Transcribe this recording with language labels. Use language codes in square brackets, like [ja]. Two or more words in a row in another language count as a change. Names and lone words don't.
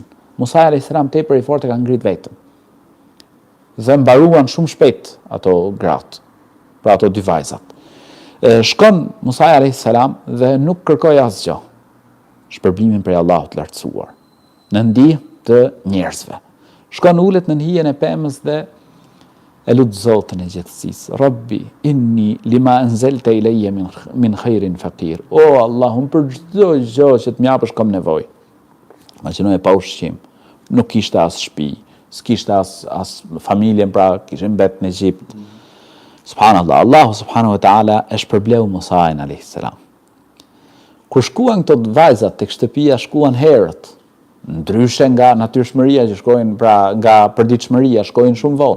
[sq] Musa [ar] عليه السلام [sq] tepër i fortë e ka ngrit vetëm. Dhe mbaruan shumë shpejt ato gratë, pra ato 2 vajzat. Shkon Musa [ar] عليه السلام [sq] dhe nuk kërkoi asgjë. Shpërblimin prej Allahut të lartësuar, në ndihmë të njerëzve. Shkon ulet në hijen e pemës dhe e lut Zotin e Gjatësisë. [ar] رب إني لما أنزلت إلي من خير فقير. [sq] O Allah, për çdo gjë që të më japësh kam nevojë. Imagjinoj pa ushqim, nuk kishte as shtëpi, s'kishte as familjen, pra kishin mbet në Egjipt. Subhanallahu, [ar] الله سبحانه وتعالى [sq] e shpërbleu Musa [ar] عليه السلام. [sq] Kur shkuan këto vajzat tek shtëpia, shkuan herët, ndryshe nga natyrshmëria që shkojnë, pra nga përditshmëria, shkojnë shumë vonë.